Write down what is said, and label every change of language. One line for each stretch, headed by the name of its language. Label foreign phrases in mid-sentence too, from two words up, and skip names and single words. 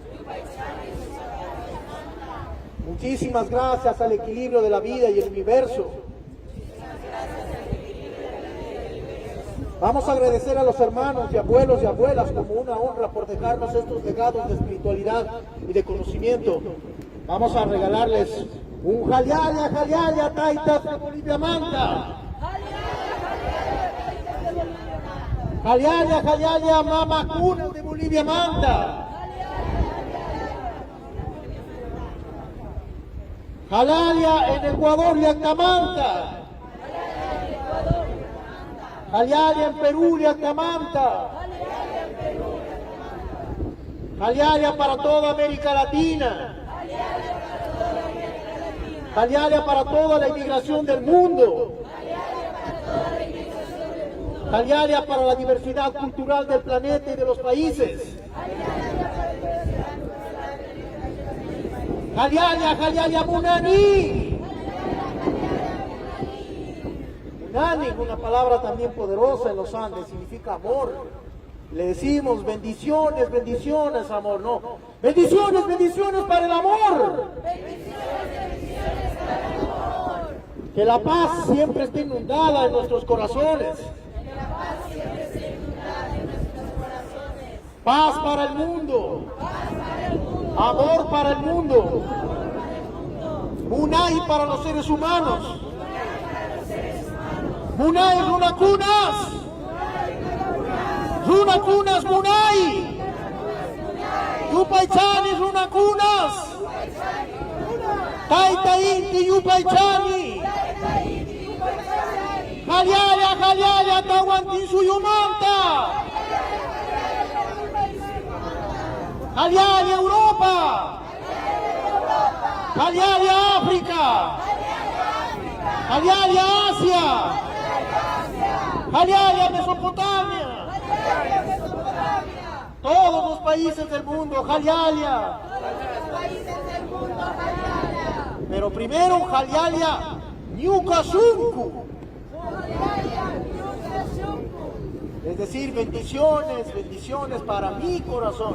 Spanish: Muchísimas gracias al equilibrio de la vida y el universo. Vamos a agradecer a los hermanos y abuelos y abuelas como una honra por dejarnos estos legados de espiritualidad y de conocimiento. Vamos a regalarles un
Quechua: Jaliaya, Taitas
Spanish: de Bolivia Manta.
Quechua: Jaliaya, Mama Cuna
Spanish: de Bolivia Manta. Jaliaya en Ecuador y Acamanta. Jaliaya en Perú y Acamanta. Jaliaya para toda América Latina. Jaliaya para toda la inmigración del mundo. Jaliaya para la diversidad cultural del planeta y de los países.
Quechua: Jaliaya Munani.
Spanish: Munani es una palabra también poderosa en los Andes, significa amor. Le decimos bendiciones, amor, no. Bendiciones para el amor. Que la paz siempre esté inundada en nuestros corazones. Paz para el mundo. Amor para el mundo. Munay para los seres humanos.
Quechua: Munay Runakunas. Runakunas Munay. Yupaychani Runakunas. Tayta Inti Yupaychani. Jaliaya Tawantin Suyumanta. Jaliaya Europa. Jaliaya África. Jaliaya Asia. Jaliaya Mesopotamia.
Spanish: Todos los países del mundo, Jaliaya. Pero primero
Quechua: Jaliaya Ñucasuncu.
Spanish: Es decir, bendiciones para mi corazón.